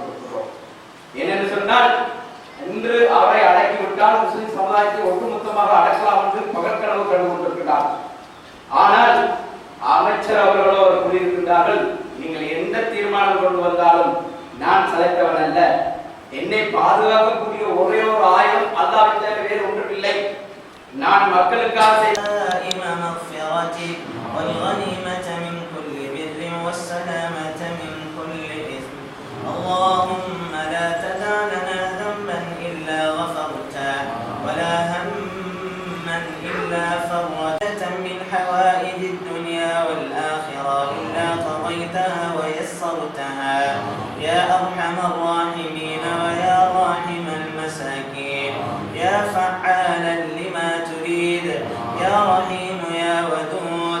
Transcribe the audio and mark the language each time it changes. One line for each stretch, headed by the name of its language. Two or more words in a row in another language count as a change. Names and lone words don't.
Tamil: ஏனென்று சொன்னால், இன்று அவரை அடக்கிவிட்டால் முஸ்லிம் சமுதாயத்தை ஒட்டுமொத்தமாக அடக்கலாம் என்று பகற்கனவு கண்டு கொண்டிருக்கிறார். ஆனால் அமைச்சர் அவர்களோ அவர் கூறியிருக்கின்றார்கள், நீங்கள் எந்த தீர்மானம் கொண்டு வந்தாலும் நான் சளைத்தவன் அல்ல, என்னை பாதுகாக்கக்கூடிய ஒரே ஒரு ஆயுதம் அல்லாஹ்வை தவிர வேறு ஒன்றும் இல்லை. நான் மக்களுக்காக
Arabic: اللهم لا تدع لنا ذنبا إلا غفرته ولا هما إلا فرجته من حوائج الدنيا والآخرة إلا قضيتها ويسرتها يا أرحم الراحمين ويا راحم المساكين يا فعالا لما تريد يا رحيم يا ودود.